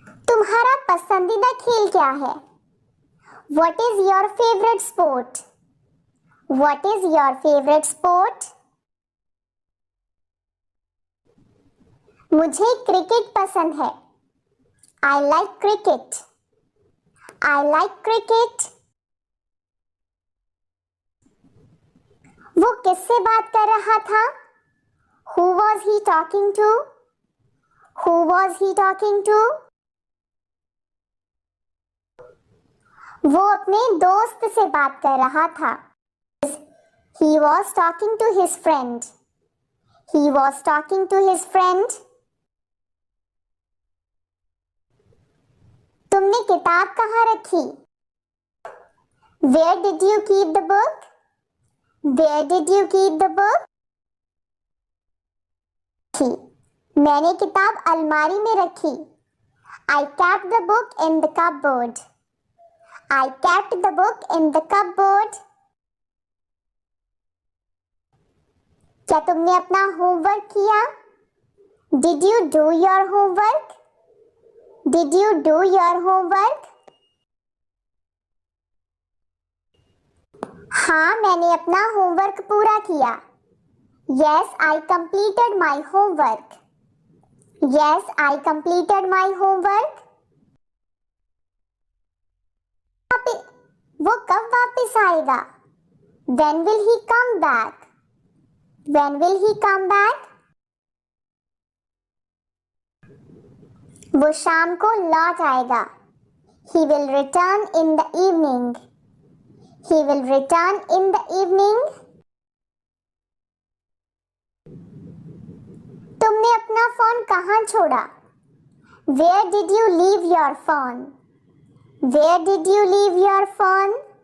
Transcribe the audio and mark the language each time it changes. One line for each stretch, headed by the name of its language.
Hindi: तुम्हारा पसंदीदा खेल क्या है?
English: What is your favorite sport? What is your favorite sport?
Hindi: मुझे क्रिकेट पसंद है।
English: I like cricket. I like cricket.
Hindi: वो किससे बात कर रहा था?
English: Who was he talking to? Who was he talking to?
Hindi: वो अपने दोस्त से बात कर रहा था।
English: He was talking to his friend. He was talking to his friend.
Hindi: तुमने किताब कहाँ रखी?
English: Where did you keep the book? Where did you keep the book?
Hindi: मैंने किताब अलमारी में रखी।
English: I kept the book in the cupboard. I kept the book in the cupboard.
Hindi: क्या तुमने अपना होमवर्क किया?
English: Did you do your homework? Did you do your homework?
Hindi: हाँ, मैंने अपना होमवर्क पूरा किया।
English: Yes, I completed my homework. Yes, I completed my homework.
Hindi: वो कब वापस आएगा?
English: When will he come back? When will he come back?
Hindi: वो शाम को लौट आएगा।
English: He will return in the evening. He will return in the evening.
Hindi: तुमने अपना फोन कहाँ छोड़ा?
English: Where did you leave your phone? Where did you leave your phone?